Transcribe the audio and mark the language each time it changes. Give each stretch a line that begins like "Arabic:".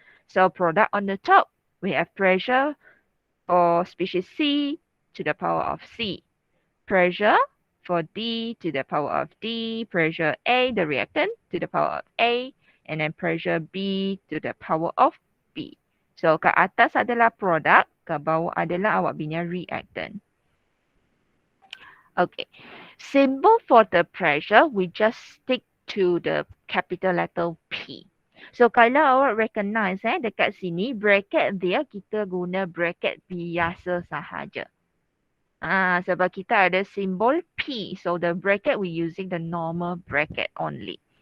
English: So product on the top, we have pressure for species C to the power of C. Pressure for D to the power of D. Pressure A, the reactant, to the power of A. And then pressure B to the power of B.
Malay: So ke atas adalah produk, ke bawah adalah awak punya reactant.
English: Okay. Symbol for the pressure, we just stick to the capital letter P.
Malay: So kalau awak recognize dekat sini bracket dia kita guna bracket biasa sahaja. Sebab kita ada simbol P.
English: So the bracket we using the normal bracket only.